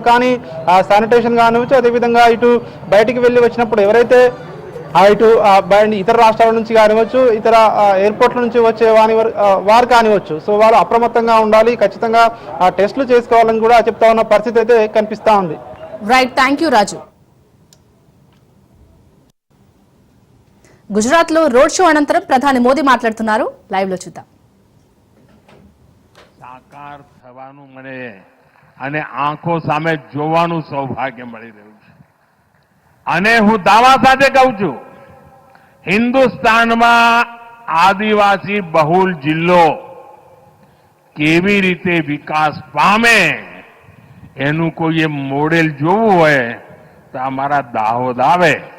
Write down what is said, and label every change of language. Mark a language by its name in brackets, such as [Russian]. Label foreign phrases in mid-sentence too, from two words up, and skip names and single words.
[Telugu] కానీ శానిటేషన్ కానివచ్చు అదేవిధంగా ఇటు బయటికి వెళ్ళి వచ్చినప్పుడు ఎవరైతే ఇటు ఇతర రాష్ట్రాల నుంచి కానివచ్చు ఇతర ఎయిర్పోర్ట్ల నుంచి వచ్చే వారు కానివచ్చు సో వాళ్ళు అప్రమత్తంగా ఉండాలి, ఖచ్చితంగా టెస్టులు చేసుకోవాలని కూడా చెప్తా ఉన్న పరిస్థితి అయితే కనిపిస్తా ఉంది. [English] Right, thank you Raju. [Telugu] గుజరాత్ లో [English] road show [Telugu] అనంతరం ప్రధాని మోదీ మాట్లాడుతున్నారు. లైవ్ లో చూద్దాం. [Gujarati] સાકાર થવાનું મળે અને આંખો સામે જોવાનું સૌભાગ્ય મળી રહ્યું છે. અને હું દાવા સાથે કહું છું, હિન્દુસ્તાનમાં આદિવાસી બહુલ જિલ્લો કેવી રીતે વિકાસ પામે એનું કોઈ મોડેલ જોવું હોય તો અમારા દાહોદ આવે.